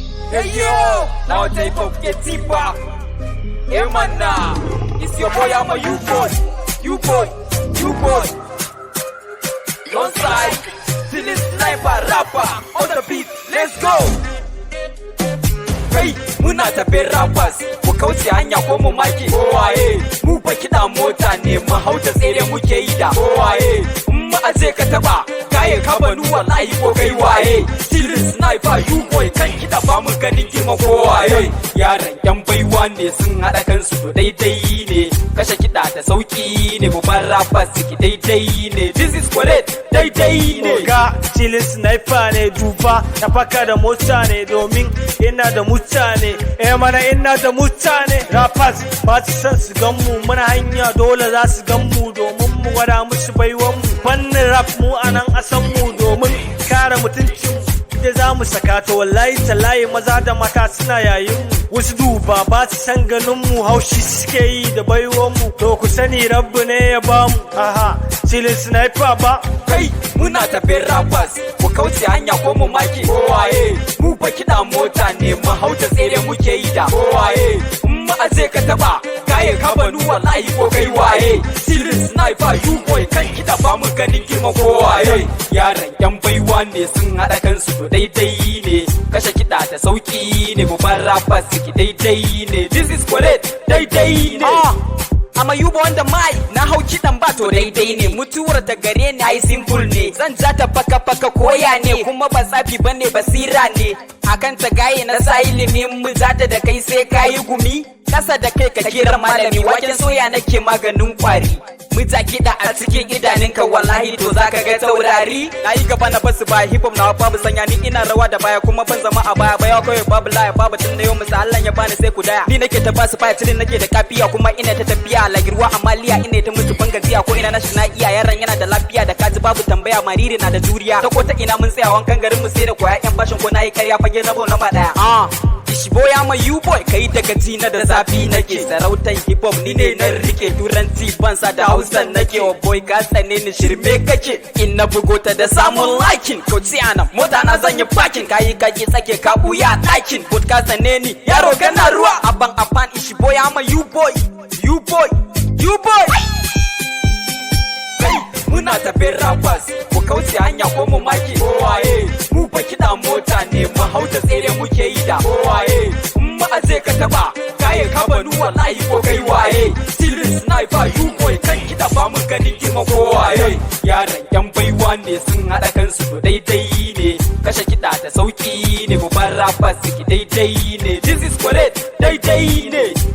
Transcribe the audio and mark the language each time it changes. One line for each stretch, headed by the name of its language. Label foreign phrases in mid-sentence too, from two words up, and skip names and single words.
English: Hey yo, now type of get deeper. Hey man, nah. It's your boy, I'm a U-boy, U-boy, U-boy. Don't side, till it's sniper rapper on the beat. Let's go.
Hausa: Kai, muna tafe rappers, ku kauce hanya ko mu make. Kowaye, mu fa kiɗa mota ne, mu hau da tsere muke yi da. Kowaye, in mu aje ka taɓa, kaye ka banu wallahi ko kai waye.
English: Still sniper, you boy,
Hausa: kan kiɗa ba mu ganin girma kowaye. Yaran yan baiwa ne sun haɗa kansu to daidai ne, kashe kiɗa da sauƙi ne, mu bar rappers suke daidai ne.
English: This is correct,
Hausa: daidai ne. Oga,
English: still sniper
Hausa: ne, duba, na faka da mota ne, domin ina da mutane. Eh mana ina da mutane. Rappers ba su san su gan mu, muna hanya dole za su gan mu, domin mu gwada musu baiwan mu. Fannin rap mu a nan a san mu, domin kare mutuncin mu. Inda za mu saka ta wallahi tallahi maza da mata suna yayin mu. Wasu duba ba su san ganin mu, haushi suke yi da baiwan mu. To ku sani Rabbu ne ya ba mu.
English: Aha, still sniper ba.
Hausa: Kai, muna tafe rappers, ku kauce hanya ko mu make. Kowaye, mu fa kiɗa mota ne, mu hau da tsere muke yi da. Kowaye, in mu aje ka taɓa, kaye ka banu wallahi ko kai waye.
English: Still sniper, you boy,
Hausa: kan kiɗa ba mu ganin girma kowaye. Yaran yan baiwa ne sun haɗa kansu to daidai ne, kashe kiɗa da sauƙi ne, mu bar rappers suke daidai ne.
English: This is correct,
Hausa: daidai ne.
English: Ah, I'm a Yuba on the mic,
Hausa: na hau kiɗan ba to daidai ne. Mutuwar ta gare ni ai simple ne, zan ja ta faka faka koya ne, kuma ba tsafi bane basira ne. Akan ta gaye na sa ilimin mu, za ta da kai sai ka yi gumi. Kasa da kai ka kira malami, waken soya nake maganin kwari. Mu ja kiɗa a cikin idanunka, wallahi to za ka ga taurari. Na yi gaba na basu ba, hip hop na babu sanya, ni ina rawa da baya kuma ban zama a baya. Baya kawai babu laya, babu tun da yau musu Allah ya bani sai ku daya. Ni nake ta basu fire, tilin nake da kafiya, kuma ina ta tafiya. Lagirwa amaliya, ina ta musu ban gajiya, ko ina na shi na iya. Yaran yana da lafiya da kaji babu tambaya, mariri na da juriya. Ta ko ta ina mun tsaya wankan garin mu sai da koya yan bashin ko na yi karya fage na bau na ba daya.
English: Ah, Ishi boy, I'm a you boy,
Hausa: kai daga ji na da zafi nake. Sarautan hip hop ni ne na rike, turanci ban sa da Hausa nake. Oh boy, ka tsane ni shirme kake. In na bugo ta da samun liking, kauce a nan, mota na zan yi parking. Kayi ka ki tsake ka buya ɗakin, but ka tsane ni, yaro kana ruwa.
English: Aban aban, Ishi boy, I'm a you boy, you boy, you boy.
Hausa: Kai, muna tafe rappers, ku kauce hanya ko mu make. Kowaye, mu fa kiɗa mota ne, mu hau da tsere muke yi da. Kowaye, in mu aje ka taɓa, kaye ka banu wallahi ko kai waye.
English: Still sniper, you boy,
Hausa: kan kiɗa ba mu ganin girma kowaye. Yaran yan baiwa ne sun haɗa kansu to daidai ne, kashe kiɗa da sauƙi ne, mu bar rappers suke daidai ne.
English: This is correct,
Hausa: daidai ne.